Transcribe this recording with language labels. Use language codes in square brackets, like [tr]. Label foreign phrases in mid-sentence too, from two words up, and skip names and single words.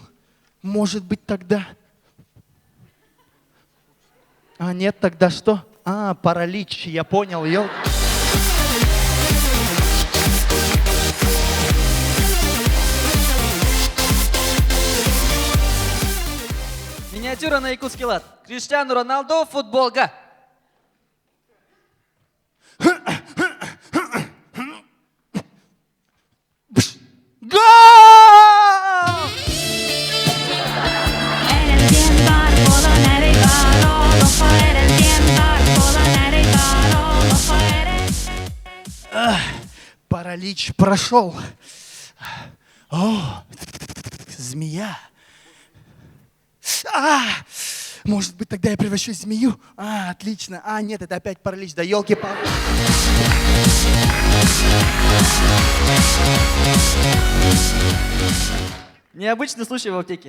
[ru] Может быть тогда... А нет, тогда что? А, паралич, я понял, ел. Миниатюра на якутский лад. Криштиану Роналдо, футболка. [es] Eres bien bárbaro, eres bárbaro, eres bien bárbaro, eres bárbaro, eres... [ru] Паралич прошел. О, змея. А, может быть, тогда я превращусь в змею? А, отлично. А, нет, это опять паралич. Да елки-палки. Необычный случай в аптеке.